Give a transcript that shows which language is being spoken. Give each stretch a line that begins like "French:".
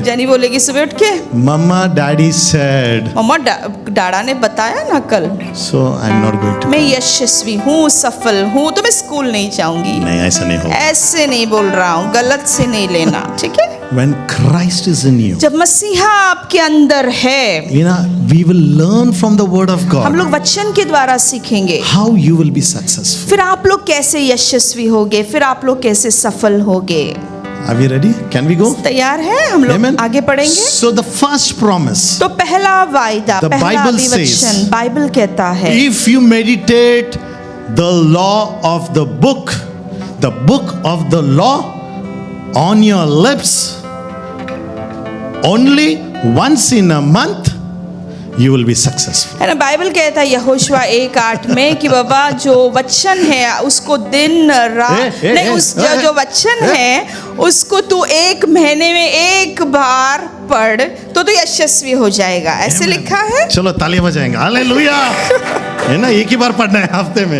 Hindi: Jenny बोलेगी सुबह उठ के,
English: mama daddy said,
Hindi: मम्मा डाड़ा ने बताया ना कल,
English: So I am not going to.
Hindi: मैं यशस्वी हूँ, सफल हूँ, तो मैं स्कूल नहीं जाऊंगी। नहीं ऐसा नहीं होगा। ऐसे नहीं बोल रहा हूँ, गलत से नहीं लेना, ठीक है।
English: When Christ is in you,
Hindi: जब मसीहा आपके अंदर है,
English: you know, we will learn from the word of
Hindi: हम
English: God
Hindi: लोग वचन के द्वारा सीखेंगे
English: how you will be successful.
Hindi: फिर आप लोग कैसे यशस्वी होगे, फिर आप लोग कैसे सफल होगे।
English: Are we ready? Can we go?
Hindi: तैयार है, हम लोग
English: Amen.
Hindi: आगे पढ़ेंगे।
English: So the first promise,
Hindi: तो पहला वायदा,
English: The
Hindi: पहला
English: Bible
Hindi: अभिवचन,
English: says,
Hindi: बाइबल कहता है,
English: if you meditate the law of the book of the law on your lips only once in a month, you will be successful.
Hindi: है ना। Bible कहता है यहोशुआ 1:8 में कि बाबा जो वचन है उसको दिन रात नहीं, उस जो वचन है उसको तू 1 महीने में 1 बार पढ़ तो तू यशस्वी हो जाएगा, ऐसे लिखा है। चलो ताली बजाएंगे, हालेलुया। है ना, एक ही बार पढ़ना है हफ्ते में,